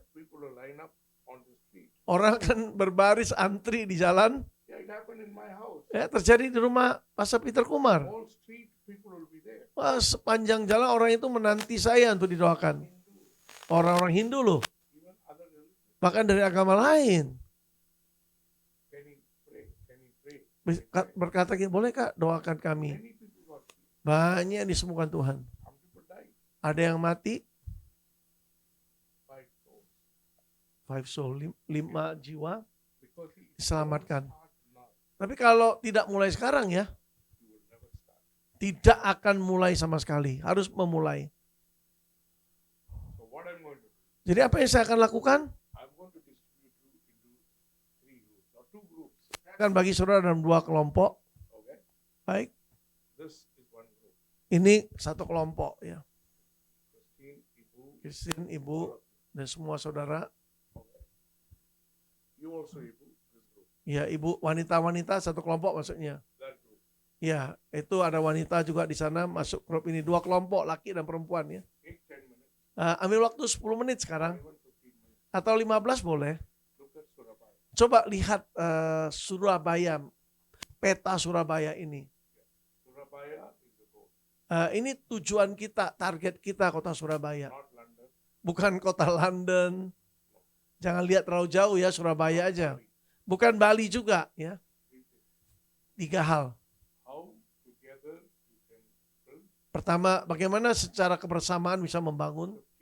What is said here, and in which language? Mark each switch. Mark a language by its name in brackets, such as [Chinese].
[English] People will line up on the street. [Indonesian] Orang akan berbaris antri di jalan. [English] Yeah, it happened in my house. [Indonesian] Ya, terjadi di rumah Pastor Peter Kumar. [English] All street people will be there. [Indonesian] Wah, sepanjang jalan orang itu menanti saya untuk didoakan. Orang-orang Hindu loh, [English] Even other religions. [Indonesian] bahkan dari agama lain. [English] Can you pray? Can you pray? [Indonesian] Berkata gini, boleh Kak doakan kami. [English] Many people got healed. [Indonesian] Banyak yang disembuhkan Tuhan. [English] Some people died. [Indonesian] Ada yang mati, [English] 5 souls. [Indonesian] 5 soul, 5 jiwa [English] Because he [Indonesian] diselamatkan. [English] start now, [Indonesian] Tapi kalau tidak mulai sekarang ya, [English] you will never start. [Indonesian] tidak akan mulai sama sekali. Harus memulai. [English] So what I'm going to do, [Indonesian] Jadi apa yang saya akan lakukan? [English] I'm going to distribute you into 3 groups or 2 groups. [Indonesian] Saya akan bagi saudara dalam 2 kelompok. [English] Okay? [Indonesian] Baik, [English] This is one group. [Indonesian] ini satu kelompok ya. [English] Christine, Ibu, [Indonesian] Christine, Ibu, dan semua saudara. [English] okay. You also Ibu, this group. [Indonesian] Ya, Ibu, wanita-wanita satu kelompok maksudnya. [English] That group. [Indonesian] Ya, itu ada wanita juga di sana masuk grup ini. 2 kelompok, laki dan perempuan ya. [English] Take 10 minutes, [Indonesian] Ambil waktu 10 menit sekarang. [English] even 15 minutes. [Indonesian] Atau 15 boleh. [English] Look at Surabaya. [Indonesian] Coba lihat Surabaya. peta Surabaya ini. [English] Surabaya is the goal, [Indonesian] Ini tujuan kita, target kita kota Surabaya. [English] not London. [Indonesian] Bukan kota London. Jangan lihat terlalu jauh ya, Surabaya aja. Bukan Bali juga ya. 3 hal. [English] How together you can build [Indonesian] Pertama, bagaimana secara kebersamaan bisa membangun